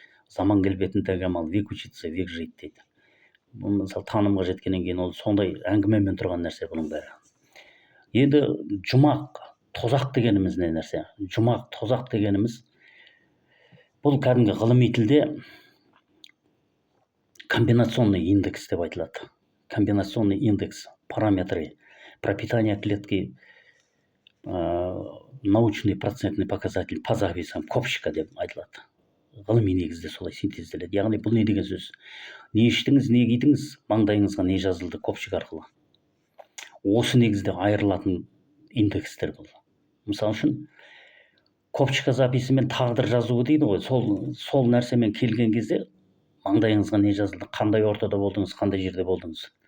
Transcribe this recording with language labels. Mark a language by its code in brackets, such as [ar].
[kk] Заман келбетін тәгамал, [ru] век учится, век жить [kk] дейді. Бұл мысалы танымға жеткеннен кейін ол сондай әңгімемен тұрған нәрсе бұның бәрі. Енді жұмақ, тозақ дегеніміз не нәрсе? Жұмақ, тозақ дегеніміз бұл кәдімгі ғылыми тілде комбинационный индекс деп айтылады. [ru] Комбинационный индекс, параметры пропитания клетки, научный процентный показатель по записям копчика [kk] деп айтылады. Ғылыми негізде солай синтезделеді. Яғни бұл не деген сөз? Не іштіңіз, не кидіңіз, маңдайыңызға не жазылды копчик арқылы. Осы негізде айырылатын индекстер бұл. Мысалы үшін копчика записімен тағдыр жазуы дейді ғой. Сол нәрсемен келген кезде маңдайыңызға не жазылды, қандай ортада болдыңыз, қандай жерде болдыңыз.